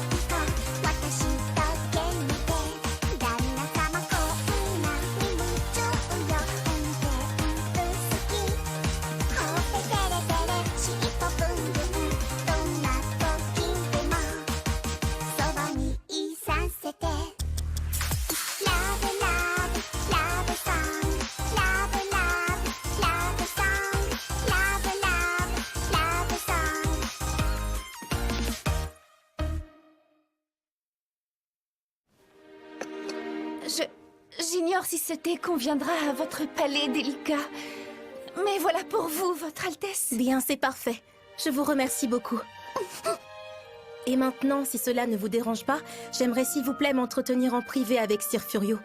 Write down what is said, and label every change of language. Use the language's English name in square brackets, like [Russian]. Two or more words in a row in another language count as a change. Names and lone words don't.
[Japanese] ピコ私とゲームで旦那様こんなに夢中よ運転好きほっぺテレテレ尻尾ブンブンどんな時でもそばにいさせてラブラブラブソングラブラブラブソングラブラブラブソング [French] J'ignore si ce thé conviendra à votre palais délicat. Mais voilà pour vous, votre Altesse. Bien, c'est parfait. Je vous remercie beaucoup. Et maintenant, si cela ne vous dérange pas, j'aimerais s'il vous plaît m'entretenir en privé avec Sir Furio.